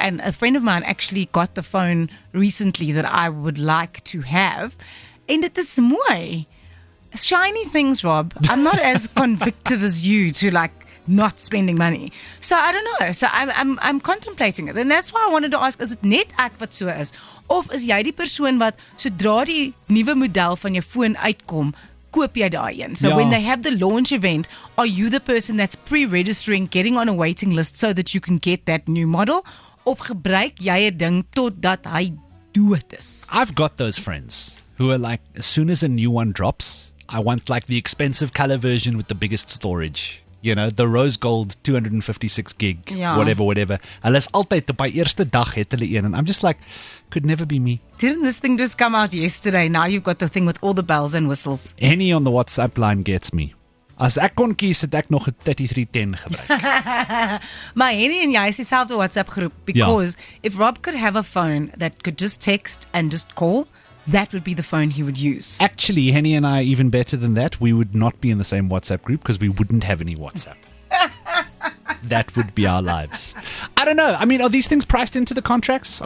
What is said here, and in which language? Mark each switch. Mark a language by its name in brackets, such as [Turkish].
[English] And a friend of mine actually got the phone recently that I would like to have. [Afrikaans] En dit is mooi. [English] Shiny things, Rob. I'm not as convicted as you to like not spending money. So I don't know. So I'm contemplating it. And that's why I wanted to ask, is it [Afrikaans] net ek wat so is? Of is jy die persoon wat sodra die nuwe model van jou foon uitkom, koop jy daai een? [English] So when they have the launch event, are you the person that's pre-registering, getting on a waiting list so that you can get that new model? [Afrikaans] Of gebruik jy 'n ding totdat hy dood is? [English] I've got those friends who are like, as soon as a new one drops, I want like the expensive color version with the biggest storage. You know, the rose gold 256 gig, whatever. [Afrikaans] Hulle is altyd op by eerste dag het hulle een. [English] And I'm just like, could never be me. Didn't this thing just come out yesterday? Now you've got the thing with all the bells and whistles. Henny on the WhatsApp line gets me. [Afrikaans] As ek kon kies, het ek nog 'n 3310 gebruik. Maar Henny en jy is dieselfde WhatsApp groep, [English] because if Rob could have a phone that could just text and just call, that would be the phone he would use. Actually, Henny and I are even better than that. We would not be in the same WhatsApp group because we wouldn't have any WhatsApp. That would be our lives. I don't know. I mean, are these things priced into the contracts?